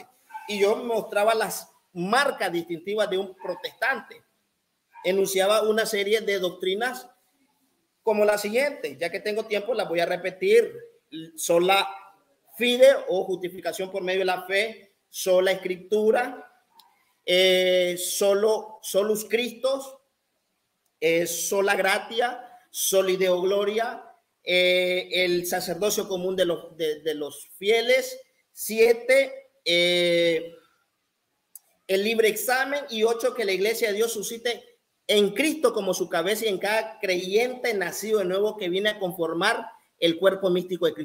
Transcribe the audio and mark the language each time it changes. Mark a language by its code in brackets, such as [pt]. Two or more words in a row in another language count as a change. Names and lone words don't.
[es] Y yo mostraba las marcas distintivas de un protestante. Enunciaba una serie de doctrinas como la siguiente, ya que tengo tiempo las voy a repetir: [la] sola fide [es] o justificación por medio de la fe, sola escritura, [la] solus Christus, sola gratia, soli Deo gloria, [es] el sacerdocio común de los fieles, 7, el libre examen, y 8, que la iglesia de Dios suscite en Cristo como su cabeza y en cada creyente nacido de nuevo que viene a conformar el cuerpo místico de Cristo.